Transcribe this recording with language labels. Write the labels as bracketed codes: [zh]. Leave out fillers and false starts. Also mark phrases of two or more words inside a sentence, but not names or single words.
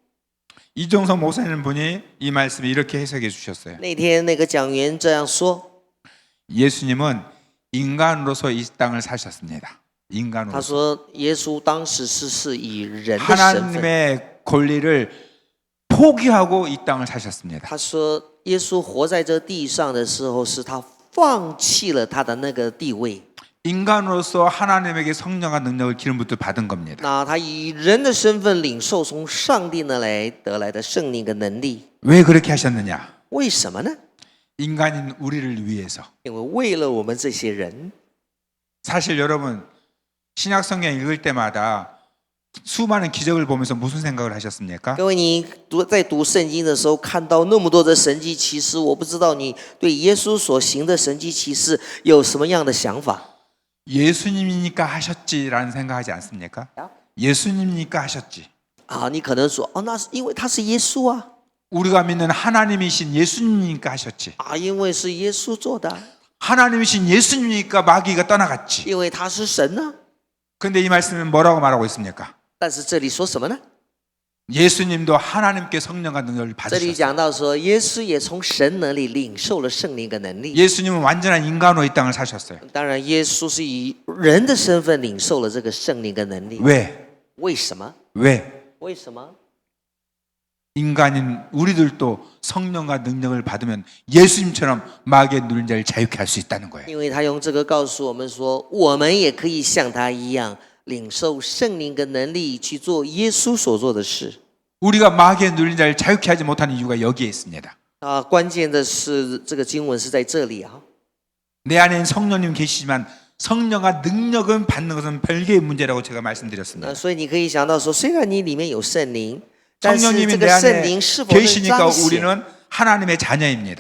[ko] 이종선 목사님 분이 이 말씀을 이렇게 해석해 주셨어요. [zh] 那天那个讲员这样说， [ko] 예수님은 인간으로서 이 땅을 사셨습니다. [zh] 他 [ko] 인간으로서 [zh] 说耶稣当时是以人的身份， [ko] 하나님의 권리를 포기하고 이 땅을 사셨습니다. [zh] 他说耶稣活在这地上的时候，是他放弃了他的那个地位。 [ko] 인간으로서 하나님에게 성령과 능력을 기름 붓듯 받은 겁니다. [zh] 那他以人的身份领受从上帝那来得来的圣灵跟能力， [ko] 왜 그렇게 하셨느냐? [zh] 为什么呢？ [ko] 인간인 우리를 위해서. [zh] 因为为了我们这些人， [ko] 사실 여러분 신약 성경 읽을 때마다 수많은 기적을 보면서 무슨 생각을 하셨습니까? [zh] 各位，你在读圣经的时候，看到那么多的神迹奇事，我不知道你对耶稣所行的神迹奇事有什么样的想法？ [ko] 예수님이니까 하셨지라는 생각하지 않습니까? 예수님이니까 하셨지. [zh] 你可能说，那是因为他是耶稣啊， [ko] 우리가 믿는 하나님이신 예수님이니까 하셨지. [zh] 因为是耶稣做的， [ko] 하나님이신 예수님이니까 마귀가 떠나갔지. [zh] 因为他是神呢。 [ko] 근데 이 말씀은 뭐라고 말하고 있습니까? [zh] 但是这里说什么呢？ [ko] 예수님도 하나님께 성령과 능력을 [zh] 这里 [ko] 받으셨어요. [zh] 讲到说，耶稣也从神那里领受了圣灵跟能力。 [ko] 예수님은 완전한 인간으로 이 땅을 사셨어요. [zh] 当然，耶稣是以人的身份领受了这个圣灵跟能力。 [ko] 왜? [zh] 为什么？ [ko] 왜? [zh] 为什么？ [ko] 인간인 우리들도 성령과 능력을 받으면 예수님처럼 마귀의 누린 자를 자유케 할 수 있다는 거예요. [zh] 因为他用这个告诉我们说，我们也可以像他一样领受圣灵跟能力，去做耶稣所做的事。 [ko] 우리가 마귀의 누린 자를 자유케 하지 못하는 이유가 여기에 있습니다. [zh] 关键的是这个经文是在这里啊。 [ko] 내 안에는 성령님 계시지만 성령과 능력은 받는 것은 별개의 문제라고 제가 말씀드렸습니다. [zh] 所以你可以想到说，虽然你里面有圣灵，但是 [ko] 성령님이 [zh] 这 [ko] 내 [zh] 个圣 [ko] 안에 [zh] 灵是否能 [ko] 계시니까 [zh] 彰显？ [ko] 우리는 하나님의 자녀입니다.